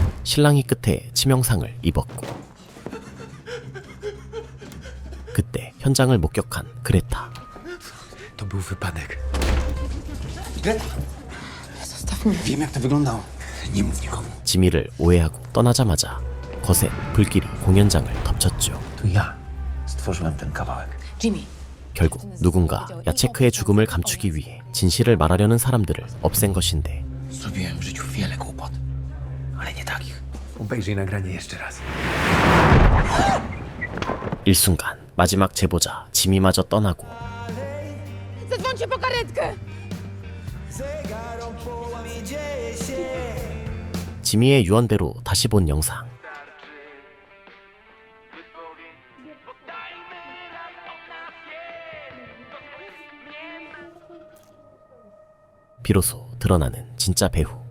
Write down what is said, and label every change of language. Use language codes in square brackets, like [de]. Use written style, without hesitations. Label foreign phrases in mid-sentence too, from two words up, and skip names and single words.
[ko] 실랑이 끝에 치명상을 입었고, 그때 현장을 목격한 그레타. [pl] To był wypadek. Zostaw mnie. Wiem, jak to wyglądało. Nie mów nikomu. [ko] 지미를 오해하고 떠나자마자 거센 불길이 공연장을 덮쳤죠. [pl] To ja stworzyłem ten kawałek. Jimmy. [ko] 결국 누군가 야체크의 죽음을 감추기 위해 진실을 말하려는 사람들을 없앤 것인데, [pl] Zrobiłem w życiu wiele głupot, ale nie takich. Obejrzyj nagranie jeszcze raz. [ko] 일순간 마지막 제보자 지미마저 떠나고 [pl] Zadzwońcie po karetkę! [ko] 지미의 유언대로 다시 본 영상. 비로소 드러나는 진짜 배후.